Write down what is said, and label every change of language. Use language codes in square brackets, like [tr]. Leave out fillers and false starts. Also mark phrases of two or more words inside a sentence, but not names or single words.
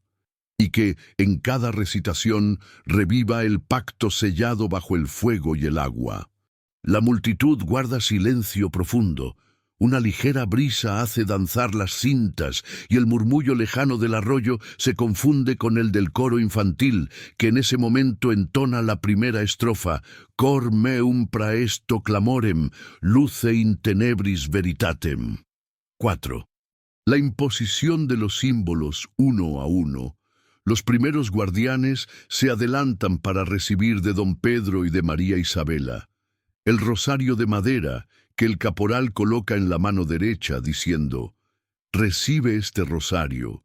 [es] Y que en cada recitación reviva el pacto sellado bajo el fuego y el agua. La multitud guarda silencio profundo. Una ligera brisa hace danzar las cintas y el murmullo lejano del arroyo se confunde con el del coro infantil, que en ese momento entona la primera estrofa: [la] Cor meum praesto clamorem, luce in tenebris veritatem. [es] 4. La imposición de los símbolos uno a uno. Los primeros guardianes se adelantan para recibir de don Pedro y de María Isabela el rosario de madera que el caporal coloca en la mano derecha, diciendo: recibe este rosario.